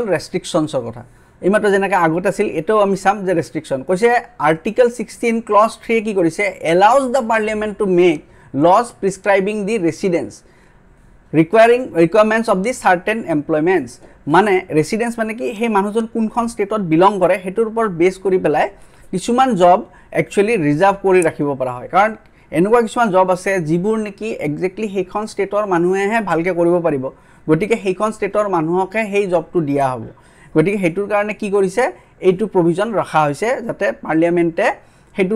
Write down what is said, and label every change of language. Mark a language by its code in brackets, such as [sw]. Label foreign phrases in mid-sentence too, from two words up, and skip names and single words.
[as] ৰেস্ট্ৰিকশনছৰ কথা এইমাত্ৰ যেনেকৈ আগত আছিল এটাও আমি সাম যে ৰেস্ট্ৰিকশন কৈছে আৰ্টিকল 16 ক্লজ 3 কি কৰিছে [en] allows the parliament to make laws prescribing the residence requirements of the certain employments [as] মানে residence মানে কি হে মানুহজন কোনখন ষ্টেটত বিলং কৰে হেতুৰ ওপৰ বেস কৰি পেলাই কিছুমান [en] job actually reserve [as] কৰি ৰাখিব পৰা হয় কাৰণ এনেকুৱা কিছুমান জব আছে যিবোৰ নেকি এক্স্যাক্টলি হেখন ষ্টেটৰ মানুহেহে ভালকে কৰিব পাৰিব গটিকে হেখন ষ্টেটৰ মানুহকে হেই জবটো দিয়া হ'ব গটিকে হেতুৰ কাৰণে কি কৰিছে এইটো প্ৰভিজন ৰখা হৈছে যাতে পাৰ্লিয়ামেন্টে হেতুৰ